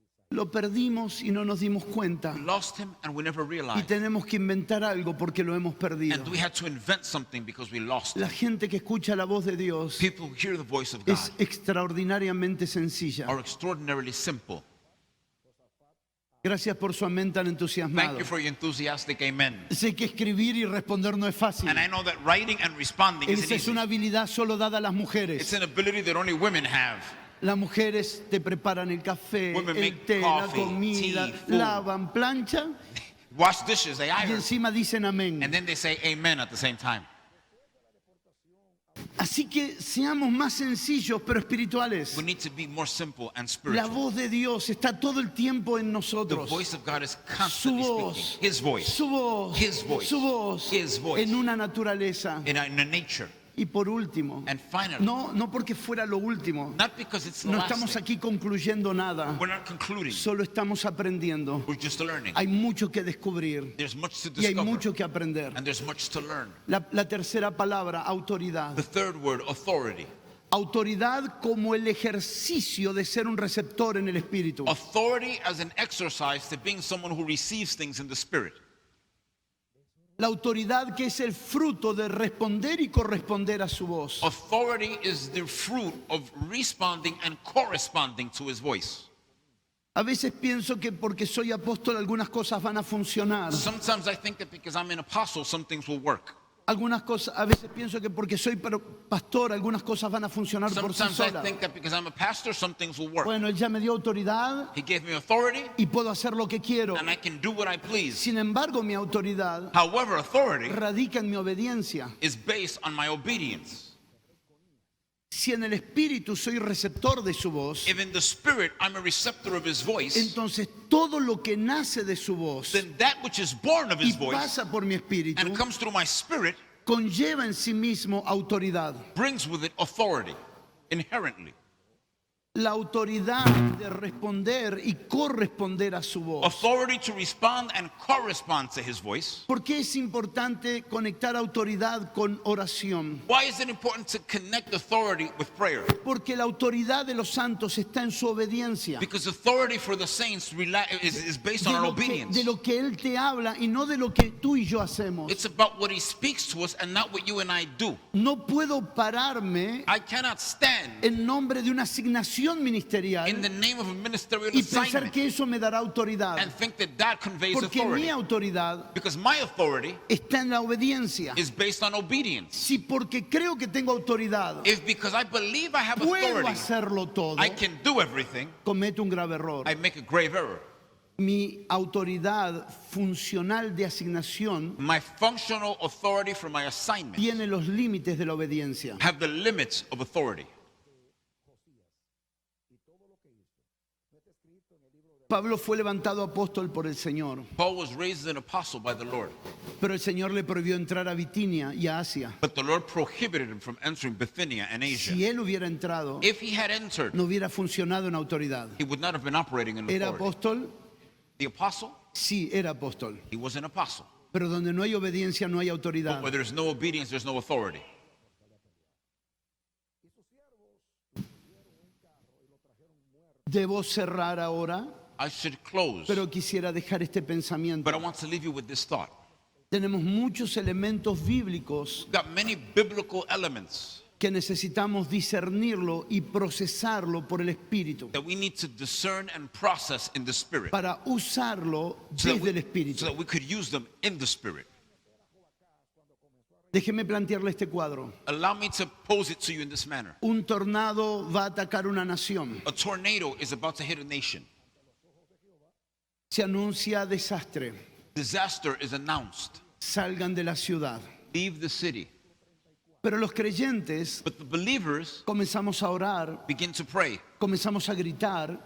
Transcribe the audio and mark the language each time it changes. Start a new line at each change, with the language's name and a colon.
Spanish: Lo perdimos y no nos dimos cuenta.
English: We lost him and we never
Spanish: Y
English: realized.
Spanish: tenemos que inventar algo porque lo hemos perdido.
English: And we had to invent something because we lost
Spanish: La
English: him.
Spanish: gente que escucha la voz de Dios
English: People who hear the voice of God
Spanish: es extraordinariamente sencilla.
English: are extraordinarily simple.
Spanish: Gracias por su amén tan
English: Thank
Spanish: entusiasmado.
English: you for your enthusiastic amen.
Spanish: Sé que escribir y responder no es fácil.
English: And I know that writing and responding isn't
Spanish: Esa es
English: easy.
Spanish: una habilidad solo dada a las
English: It's
Spanish: mujeres.
English: an ability that only women have.
Spanish: Las mujeres te preparan el café,
English: Women
Spanish: el
English: make
Spanish: té, la
English: coffee,
Spanish: comida,
English: tea, food.
Spanish: lavan, planchan
English: Wash dishes, they
Spanish: y
English: iron.
Spanish: encima dicen amén.
English: And then they say amen at the same time.
Spanish: Así que seamos más sencillos pero espirituales.
English: We need to be more simple and
Spanish: La
English: spiritual.
Spanish: voz de Dios está todo el tiempo en
English: The
Spanish: nosotros.
English: voice of God is
Spanish: Su
English: constantly
Spanish: voz,
English: speaking. His voice.
Spanish: su voz,
English: His voice.
Spanish: su voz,
English: His voice.
Spanish: en una naturaleza.
English: In a nature.
Spanish: Y por último,
English: And finally,
Spanish: no porque fuera lo último,
English: not because it's the
Spanish: no
English: last
Spanish: estamos
English: thing.
Spanish: aquí concluyendo nada,
English: We're not concluding.
Spanish: solo estamos aprendiendo.
English: We're just learning.
Spanish: Hay mucho que descubrir
English: There's much to
Spanish: y hay
English: discover.
Spanish: mucho que aprender.
English: And there's much to learn.
Spanish: La tercera palabra, autoridad.
English: The third word, authority.
Spanish: Autoridad como el ejercicio de ser un receptor en el espíritu.
English: Authority as an exercise to being someone who receives things in the Spirit.
Spanish: La autoridad que es el fruto de responder y corresponder a su voz.
English: Authority is the fruit of responding and corresponding to His voice.
Spanish: A veces pienso que porque soy apóstol algunas cosas van a funcionar.
English: Sometimes I think that because I'm an apostle, some things will work.
Spanish: Algunas cosas, a veces pienso que porque soy pastor algunas cosas van a funcionar por sí
English: Sometimes I
Spanish: solas.
English: think that because I'm a pastor, some things will work.
Spanish: Bueno, él ya me dio autoridad
English: He gave me authority,
Spanish: y puedo hacer lo que quiero.
English: and I can do what I please.
Spanish: Sin embargo, mi autoridad
English: However, authority
Spanish: radica en mi obediencia.
English: is based on my obedience.
Spanish: Si en el espíritu soy receptor de su voz,
English: If in the Spirit I'm a receptor of His voice,
Spanish: entonces todo lo que nace de su voz
English: then that which is born of
Spanish: y
English: His voice
Spanish: pasa por mi espíritu
English: and comes through my spirit
Spanish: conlleva en sí mismo autoridad.
English: brings with it authority inherently.
Spanish: La autoridad de responder y corresponder a su voz.
English: Authority to respond and correspond to His voice.
Spanish: ¿Por qué es importante conectar autoridad con oración?
English: Why is it important to connect authority with prayer?
Spanish: Porque la autoridad de los santos está en su obediencia.
English: Because authority for the saints is based on our obedience.
Spanish: De lo que Él te habla y no de lo que tú y yo hacemos.
English: It's about what He speaks to us and not what you and I do.
Spanish: No puedo pararme
English: I cannot stand
Spanish: en nombre de una asignación ministerial
English: in the name of a ministerial
Spanish: y pensar
English: assignment
Spanish: que eso me dará autoridad.
English: and think that that conveys
Spanish: Porque mi autoridad
English: Because my authority
Spanish: está en la obediencia.
English: is based on obedience.
Spanish: Si porque creo que tengo autoridad
English: If because I believe I have
Spanish: puedo
English: authority,
Spanish: hacerlo todo,
English: I can do everything,
Spanish: cometo un grave error.
English: I make a grave error.
Spanish: Mi autoridad funcional de asignación
English: My functional authority for my assignment
Spanish: tiene los límites de la obediencia.
English: have the limits of authority.
Spanish: Pablo fue levantado apóstol por el Señor,
English: Paul was raised an apostle by the Lord,
Spanish: pero el Señor le prohibió entrar a Bitinia y a Asia.
English: but the Lord prohibited him from entering Bithynia and Asia.
Spanish: Si él hubiera entrado,
English: If he had entered,
Spanish: no hubiera funcionado en autoridad.
English: he would not have been operating in
Spanish: ¿Era
English: authority.
Spanish: apóstol?
English: The apostle,
Spanish: Sí, era apóstol.
English: he was an apostle.
Spanish: Pero donde no hay obediencia, no hay autoridad.
English: But where there's no obedience, there's no authority.
Spanish: Debo cerrar ahora,
English: I should close,
Spanish: pero quisiera dejar este pensamiento.
English: but I want to leave you with this thought.
Spanish: Tenemos muchos elementos bíblicos
English: We've got many biblical elements
Spanish: que necesitamos discernirlo y procesarlo por el Espíritu
English: that we need to discern and process in the Spirit
Spanish: para usarlo
English: so that
Spanish: desde el
English: we,
Spanish: Espíritu.
English: so that we could use them in the Spirit.
Spanish: Déjeme plantearle este cuadro.
English: Allow me to pose it to you in this manner.
Spanish: Un tornado va a atacar una nación.
English: A tornado is about to hit a nation.
Spanish: Se anuncia desastre.
English: Disaster is announced.
Spanish: Salgan de la ciudad.
English: Leave the city.
Spanish: Pero los creyentes
English: But the believers
Spanish: comenzamos a orar,
English: begin to pray,
Spanish: comenzamos a gritar,